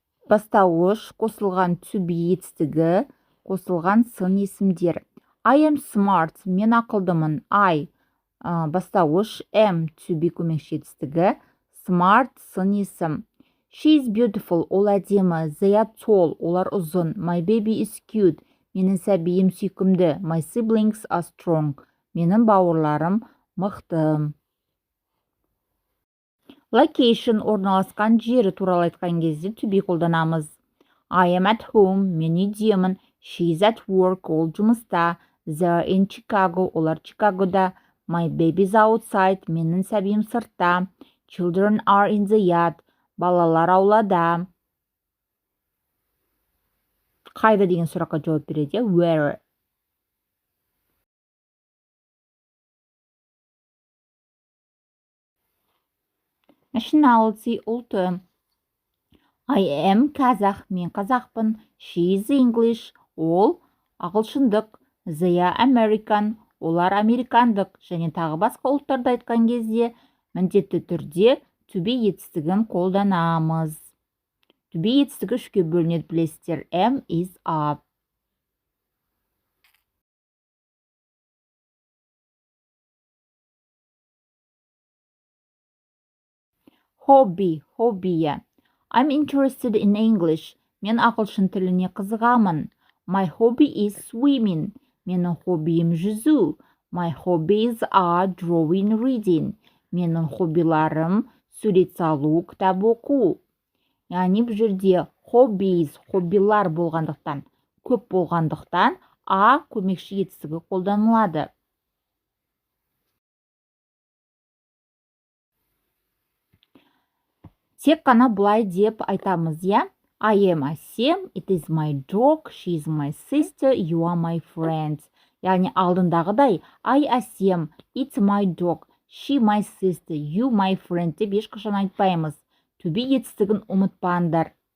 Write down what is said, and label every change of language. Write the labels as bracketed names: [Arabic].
[Kazakh] Бастауыш қосылған to be етістігі, қосылған сын есімдер. [English] I am smart, [Kazakh] мен ақылдымын. I бастауыш am to be көмекші етістігі, smart сын есім. [English] She is beautiful, [Kazakh] ол әдемі. [English] They are tall, [Kazakh] олар ұзын. [English] My baby is cute, [Kazakh] менің сәбиім сүйкімді. [English] My siblings are strong, [Kazakh] менің бауырларым мықты. Location орналасқан жері туралы айтқан кезде to be қолданамыз. [English] I am at home, [Kazakh] мен үйдемін. [English] She is at work, [Kazakh] ол жұмыста. [English] They are in Chicago, [Kazakh] олар Чикагода. [English] My baby is outside, [Kazakh] менің сәбиім сыртта. [English] Children are in the yard, [Kazakh] балалар аулада. Қайда деген сұраққа жауап береді. Where? Nationality, ұлты. [English] I am [Kazakh] қазақ, мен қазақпын. [English] She is English, [Kazakh] ол ағылшындық. [English] They are American, [Kazakh] олар американдық. Және тағы басқа ұлттарды айтқан кезде міндетті түрде to be етістігін қолданамыз. To be етістігі үшке бөлінеді, білесіздер. [English] Am, is, are. [Kazakh] Hobby, хоббия. [English] I'm interested in English. [Kazakh] Мен ағылшын тіліне қызығамын. [English] My hobby is swimming. [Kazakh] Менің хоббиім жүзу. [English] My hobbies are drawing, reading. [Kazakh] Менің хоббиларым сурет салу, кітап оқу. Яғни бұл жерде hobbies, хоббилар болғандықтан, көп болғандықтан, a көмекші етістігі қолданылады. Тек қана бұлай деп айтамыз, я? [English] I am Асем, it is my dog, she is my sister, you are my friend. [Kazakh] Яғни алдындағыдай, [English] I Асем, it's my dog, she my sister, you my friend [Kazakh] деп ешқашан айтпаймыз. [English] To be [Kazakh] етістігін ұмытпаңдар.